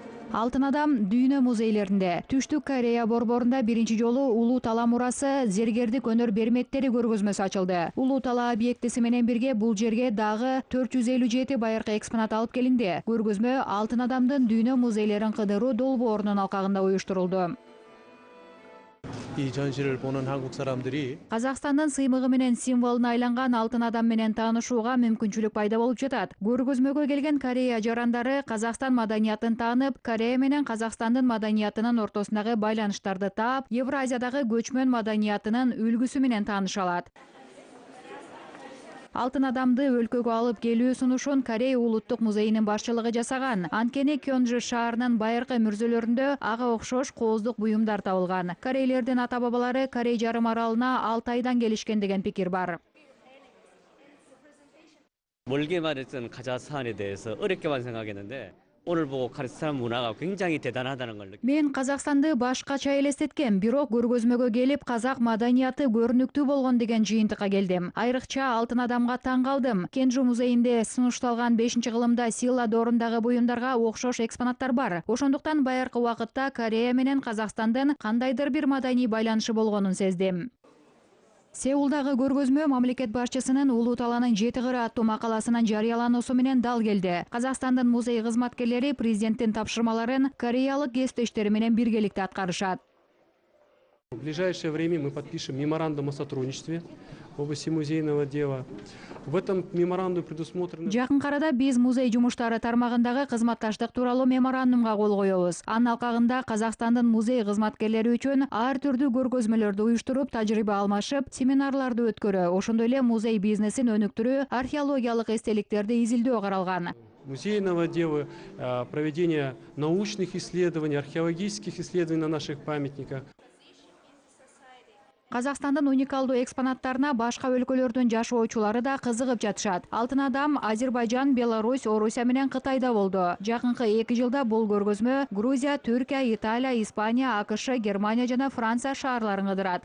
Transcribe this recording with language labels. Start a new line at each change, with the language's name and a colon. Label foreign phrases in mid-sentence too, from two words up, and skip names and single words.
Kyrgyz: Алтын адам дүйнө музейлеринде. Түштүк Корея борборунда биринчи жолу Улуу Тала мурасы зергердик өнөр берметтери көргөзмөсү ачылды. Улуу Тала объектиси менен бирге бул жерге дагы 457 байыркы экспонат алып келинди. Көргөзмө Алтын адамдын дүйнө музейлерин кыдыруу долбоорунун алкагында уюштурулду.
Korean: 이 전시를 보는 한국 사람들이
Kyrgyz: Казакстандын сыймыгы менен символуна айланган алтын адам менен таанышууга мүмкүнчүлүк пайда болуп жатат. Көргөзмөгө келген Корея жарандары Казакстан маданиятын таанып, Корея менен Казакстандын маданиятынын ортосундагы байланыштарды таап, Евразиядагы көчмөн маданиятынын үлгүсү менен тааныша алат. Алтын адамды өлкөгө алып келүү сунушун Корея улуттук музейинин башчылыгы жасаган. Анткени Кёнжи шаарынын байыркы мүрзөлөрүндө ага окшош кооздук буюмдар табылган. Корейлердин ата-бабалары Корей жарым аралына Алтайдан келишкен деген пикир бар.
Korean: 멀게 말했던 가자산에 대해서 어렵게만 생각했는데 오늘 보고 카자흐스탄 문화가 굉장히 대단하다는 걸 느꼈어요.
Kyrgyz: Мен Казакстанды башкача элестеткем, бирок көргөзмөгө келип казак маданияты көрүнүктүү болгон деген жыйынтыкка келдим. Айрыкча алтын адамга таң калдым. Кенжи музейинде сунушталган 5-кылымда Сила доорундагы буюмдарга окшош экспонаттар бар. Ошондуктан байыркы убакытта Корея менен Казакстандын кандайдыр бир маданий байланышы болгонун сездим. Сеулдагы көргөзмө мамлекет башчысынын Улуу Таланын 7 кыры аттуу макаласынын жарыялануусу менен дал келди. Казакстандын музей кызматкерлери президенттин тапшырмаларын кореялык кесиптештери менен биргеликте аткарышат.
Russian: В ближайшее время мы подпишем меморандум о сотрудничестве в области музейного дела. В этом меморандуме предусмотрено...
Kyrgyz: Жакын арада биз музей жумуштары тармагындагы кызматташтык тууралуу меморандумга кол коебуз. Анын алкагында Казакстандын музей кызматкерлери үчүн ар түрдүү көргөзмөлөрдү уюштуруп, тажрыйба алмашып, семинарларды өткөрүү, ошондой эле музей бизнесин өнүктүрүү, археологиялык эстеликтерди изилдөө каралган.
Russian: Музейного дела, проведения научных исследований, археологических исследований на наших памятниках.
Kyrgyz: Казакстандын уникалдуу экспонаттарына башка өлкөлөрдүн жашоочулары да кызыгып жатышат. Алтын адам Азербайжан, Беларусь, Орусия менен Кытайда болду. Жакынкы 2 жылда бул көргөзмө Грузия, Түркия, Италия, Испания, АКШ, Германия жана Франция шаарларын кыдырат.